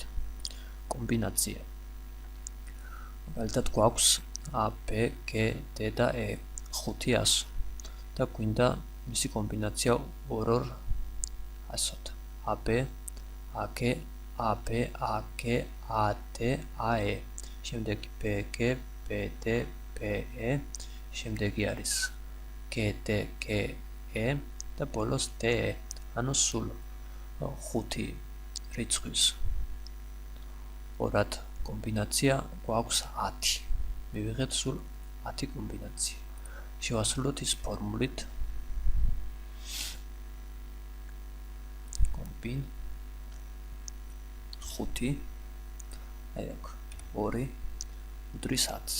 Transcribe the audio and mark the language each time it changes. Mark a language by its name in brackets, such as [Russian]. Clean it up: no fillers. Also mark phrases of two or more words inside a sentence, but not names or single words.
[Georgian] კომბინაცია. მაგალითად გვაქვს a, b, g, d და e 500 და გვინდა მისი კომბინაცია 2 ასოთ. ab, ag, ab, ag, ad, ae. შემდეგი bg, bd, be. შემდეგი არის GD, GE და ბოლოს DE, ანუ სულ 5 რიცხვის ორად კომბინაცია გვაქვს 10. მივიღეთ სულ 10 კომბინაცია. შევასრულოთ ის ფორმულით კომბინ 5 აი აქ 2 უდრის 10-ს.